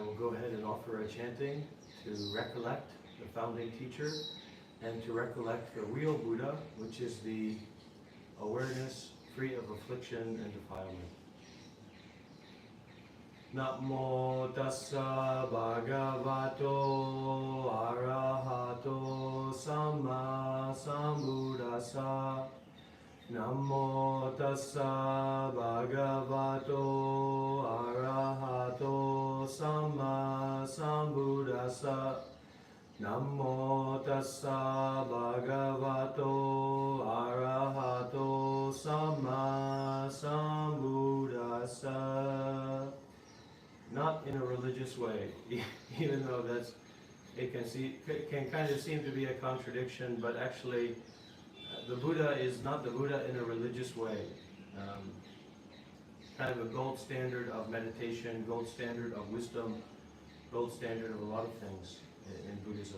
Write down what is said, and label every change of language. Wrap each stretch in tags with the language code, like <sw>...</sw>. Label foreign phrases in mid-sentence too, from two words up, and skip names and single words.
<en>we'll go ahead and offer a chanting to recollect the founding teacher and to recollect the real Buddha, which is the awareness free of affliction and defilement.</en> <pi>Namo tassa bhagavato arahato samma sambuddhassa. Namo tassa bhagavato arahato samma sambuddhassa. Namo tassa bhagavato arahato samma sambuddhassa.</pi> <en>Not in a religious way, even though it can kind of seem to be a contradiction, but actually the Buddha is not the Buddha in a religious way. Kind of a gold standard of meditation, gold standard of wisdom, gold standard of a lot of things in Buddhism.</en>